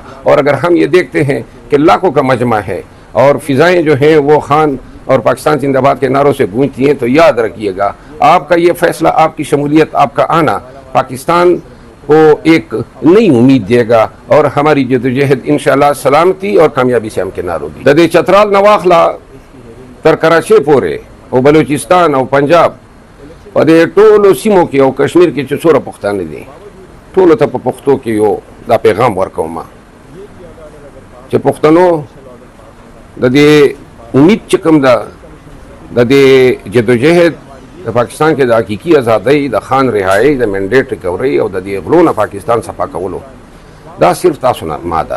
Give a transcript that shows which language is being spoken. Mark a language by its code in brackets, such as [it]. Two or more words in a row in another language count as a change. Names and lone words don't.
[ur] اور اگر ہم یہ دیکھتے ہیں کہ لاکھوں کا مجمع ہے اور فضائیں جو ہیں وہ خان اور پاکستان زندہ باد کے نعروں سے گونجتی ہیں، تو یاد رکھیے گا آپ کا یہ فیصلہ، آپ کی شمولیت، آپ کا آنا پاکستان کو ایک نئی امید دے گا اور ہماری جدوجہد انشاءاللہ سلامتی اور کامیابی سے ہمکنار ہوگی۔ [ps] ددے چترال نواخلا تر کراچی پورے او بلوچستان او پنجاب په دې ټولو سیمو کې او کشمیر کې چې څومره پښتانه دي، ټولو ته په پښتو کې یو دا پیغام ورکوم چې پښتنو د دې امید چې کوم ده، د دې جدوجہد د پاکستان کې د حقیقي ازادۍ، د خان رهایي، د [en] mandate recovery [ps] او د دې غلو نه پاکستان صفا کولو، دا صرف تاسو نه ما ده.